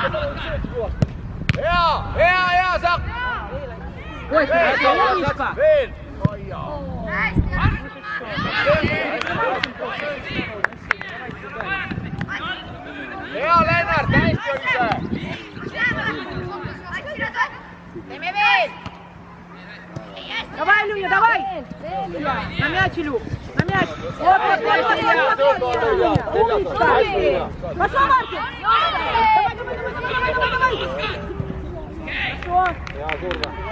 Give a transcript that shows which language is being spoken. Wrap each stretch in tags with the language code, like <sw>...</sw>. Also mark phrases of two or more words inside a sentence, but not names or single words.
<et>Hea, Sakk! Veel! Hea, Lennart, hästi oli see! Teeme veel!</et> <ru>Давай, Люня, давай! На мяч, Илю! На мяч! Вот! Пошла, Мартин! Давай! Хорошо!</ru> <et>Hea, surve!</et>